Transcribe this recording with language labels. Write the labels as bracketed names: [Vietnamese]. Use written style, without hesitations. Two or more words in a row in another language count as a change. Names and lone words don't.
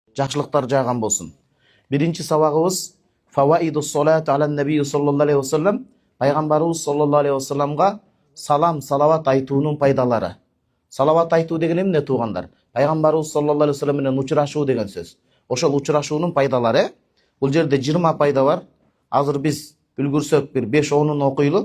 [Kyrgyz] жакшылыктар жааган болсун. Биринчи сабагыбыз [Arabic] فوائد الصلاة على النبي صلى الله عليه وسلم, [Kyrgyz] пайгамбарыбыз [Arabic] صلى الله عليه وسلم [Kyrgyz] салам салават айтуунун пайдалары. Салават айтуу деген эмне туугандар? Пайгамбарыбыз [Arabic] صلى الله عليه وسلم [Kyrgyz] менен учурашуу деген сөз. Ошол учурашуунун пайдалары. Бул жерде 20 пайда бар. Азыр биз үлгүрсөк бир 5-10-ун окуйлу.